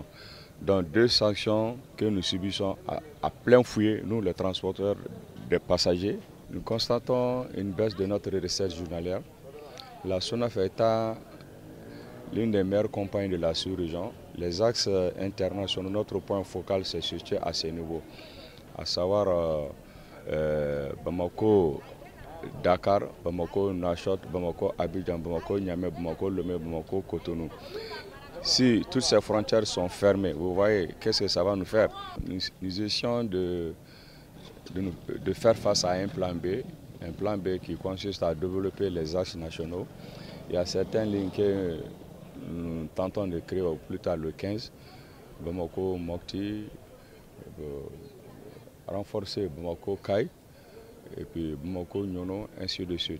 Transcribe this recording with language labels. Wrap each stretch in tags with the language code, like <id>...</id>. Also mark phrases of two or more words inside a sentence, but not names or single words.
<fr>Donc deux sanctions que nous subissons à plein fouet, nous les transporteurs des passagers. Nous constatons une baisse de notre recette journalière. La SONAF étant l'une des meilleures compagnies de la sous-région, les axes internationaux, notre point focal se situe à ce niveau, à savoir Bamako, Dakar, Bamako, Nouakchott, Bamako, Abidjan, Bamako, Niamey, Bamako, Lomé, Bamako, Cotonou. Si toutes ces frontières sont fermées, vous voyez, qu'est-ce que ça va nous faire? Nous essayons de faire face à un plan B qui consiste à développer les axes nationaux. Il y a certaines lignes que nous tentons de créer au plus tard le 15, Bamako, Mopti, renforcer Bamako, Kai, et puis Bamako, Nyono, ainsi de suite.</fr>